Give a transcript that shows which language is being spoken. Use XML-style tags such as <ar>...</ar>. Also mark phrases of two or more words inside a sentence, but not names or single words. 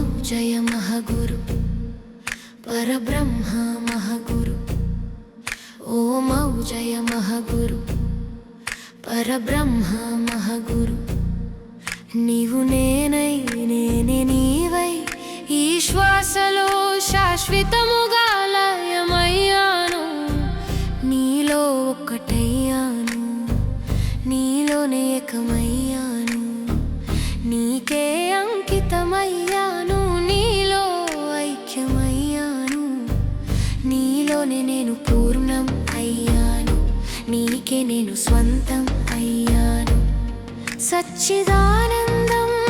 <sa>जय महगुरु परब्रह्म महगुरु ओम जय महगुरु परब्रह्म</sa> <te>महगुरु నీవు నేనై నేనే నీవై ఈ శ్వాసలో శాశ్వతముగా లయమయ్యాను నీలో ఒక్కటయ్యాను నీలోనే ఏకమయ్యాను నీకే అంకితమయ్యాను నీలో ఐక్యమయ్యాను నీలోనే నేను పూర్ణం అయ్యాను నీకే నేను స్వంతం అయ్యాను సచ్చిదానందం</te>